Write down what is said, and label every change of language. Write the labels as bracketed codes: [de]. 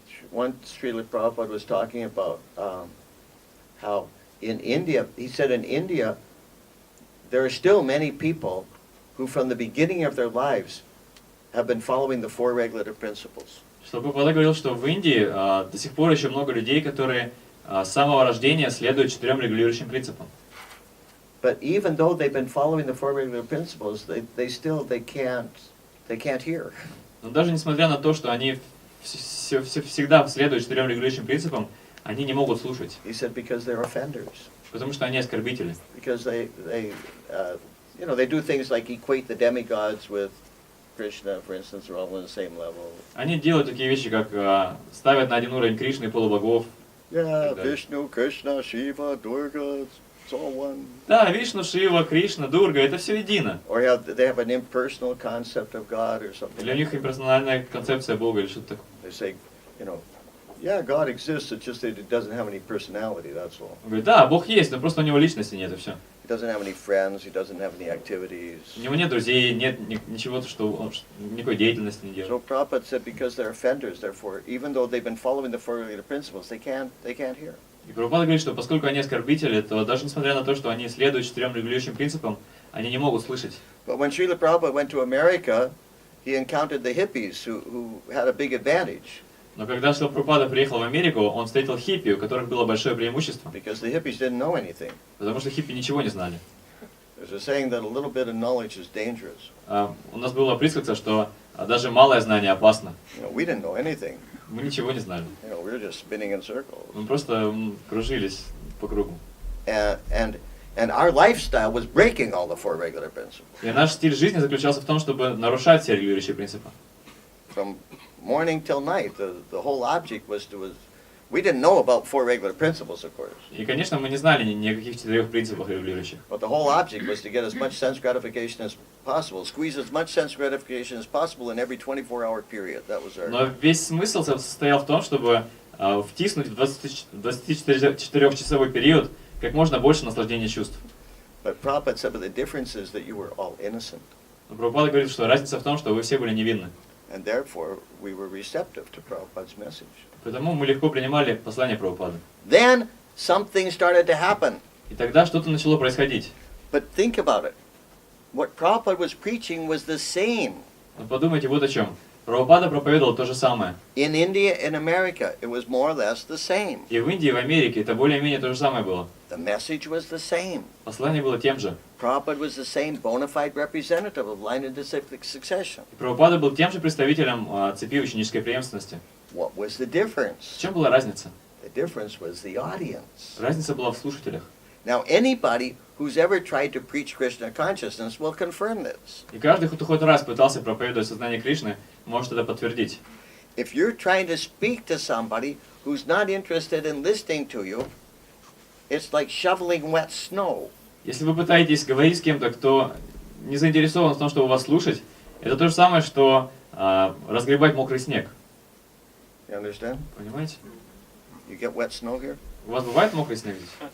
[en] Once Srila Prabhupada was talking about how in India, he said in India, there are still many people who from the beginning of their lives have been following the four regulative principles. [ru] Что Прабхупада говорил, что в Индии до сих пор еще много людей, которые с самого рождения следуют 4 регулирующим принципам. [en] But even though they've been following the four regulative principles, they can't hear. [ru] Но даже несмотря на то, что они всегда следуют 4 регулирующим принципам, они не могут слушать. [en] He said because they're offenders. [ru] Потому что они оскорбители. [en] Because they do things like equate the demigods with Krishna, for instance, they're all on the same level. [ru] Они делают такие вещи, как ставят на один уровень Кришны и полубогов. [en] Yeah, Vishnu, Krishna, Shiva, Durga, it's all one. [ru] Да, Вишну, Шива, Кришна, Дурга, это все едино. [en] Or they have an impersonal concept of God or something. [ru] Или у них имперсональная концепция Бога или что-то такое. [en] They say, yeah, God exists, it's just that it doesn't have any personality, that's all. [ru] Он говорит, да, Бог есть, но просто у него личности нет, и все. [en] He doesn't have any friends, he doesn't have any activities. [ru] У него нет друзей, нет ничего, что он никакой деятельности не делает. [en] So Prabhupada said because they're offenders, therefore, even though they've been following the four regulative principles, they can't hear. [ru] И Прабхупада говорит, что поскольку они оскорбители, то даже несмотря на то, что они следуют 4 регулирующим принципам, они не могут слышать. [en] But when Srila Prabhupada went to America, he encountered the hippies who had a big advantage. [ru] Но когда Шрила Прабхупада приехал в Америку, он встретил хиппи, у которых было большое преимущество. [en] Because the hippies didn't know anything. [ru] Потому что хиппи ничего не знали. [en] There's a saying that a little bit of knowledge is dangerous. [ru] У нас была присказка, что даже малое знание опасно. [en] We didn't know anything. [ru] Мы ничего не знали. [en] We were just spinning in circles. [ru] Мы просто кружились по кругу. [en] And our lifestyle was breaking all the four regular principles. [ru] И наш стиль жизни заключался в том, чтобы нарушать все регулирующие принципы. [en] From morning till night, the whole object was we didn't know about four regular principles, of course. [ru] И, конечно, мы не знали ни о каких 4 принципах регулирующих. [en] But the whole object was to get as much sense gratification as possible, squeeze as much sense gratification as possible in every 24-hour period. That was our. [ru] Но весь смысл состоял в том, чтобы втиснуть в 24-часовой период как можно больше наслаждения чувств. [en] But Prabhupada said, but the difference is that you were all innocent. [ru] Но Прабхупада говорит, что разница в том, что вы все были невинны. [en] And therefore, we were receptive to Prabhupada's message. [ru] Поэтому мы легко принимали послание Прабхупады. [en] Then something started to happen. [ru] И тогда что-то начало происходить. [en] But think about it. What Prabhupada was preaching was the same. [ru] Но подумайте вот о чем. Прабхупада проповедовал то же самое. [en] In India and America, it was more or less the same. [ru] И в Индии, и в Америке это более-менее то же самое было. [en] The message was the same. [ru] Послание было тем же. [en] Prabhupada was the same bona fide representative of line of disciplic succession. [ru] И Прабхупада был тем же представителем цепи ученической преемственности. [en] What was the difference? [ru] В чем была разница? [en] The difference was the audience. [ru] Разница была в слушателях. [en] Now, anybody who's ever tried to preach Krishna consciousness will confirm this. [ru] И каждый, кто хоть раз пытался проповедовать сознание Кришны, может это подтвердить. [en] If you're trying to speak to somebody who's not interested in listening to you, it's like shoveling wet snow. [ru] Если вы пытаетесь говорить с кем-то, кто не заинтересован в том, чтобы вас слушать, это то же самое, что разгребать мокрый снег. [en] You understand? [ru] Понимаете? [en] You get wet snow here? [ru] У вас бывает мокрый снег здесь?